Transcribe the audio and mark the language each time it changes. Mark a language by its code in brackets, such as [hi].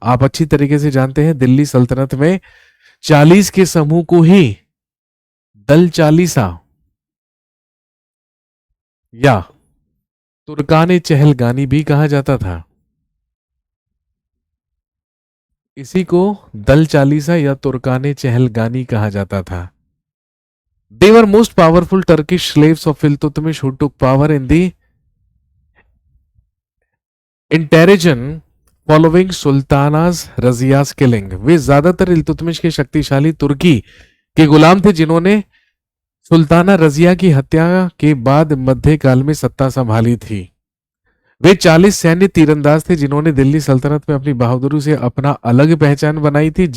[hi] आप अच्छी तरीके से जानते हैं दिल्ली सल्तनत में 40 के समूह को ही दल चालीसा या तुर्काने चहलगानी भी कहा जाता था। इसी को दल चालीसा या तुर्काने चहलगानी कहा जाता था। [en] They were most powerful Turkish slaves of Iltutmish who took power in the Interregnum following Sultanas Razia's killing. [hi] वे ज्यादातर इल्तुतमिश के शक्तिशाली तुर्की के गुलाम थे जिन्होंने सुल्ताना रजिया की हत्या के बाद मध्यकाल में सत्ता संभाली थी। वे 40 सैन्य तीरंदाज थे जिन्होंने दिल्ली सल्तनत में अपनी बहादुरी से अपना अलग पहचान बनाई थी।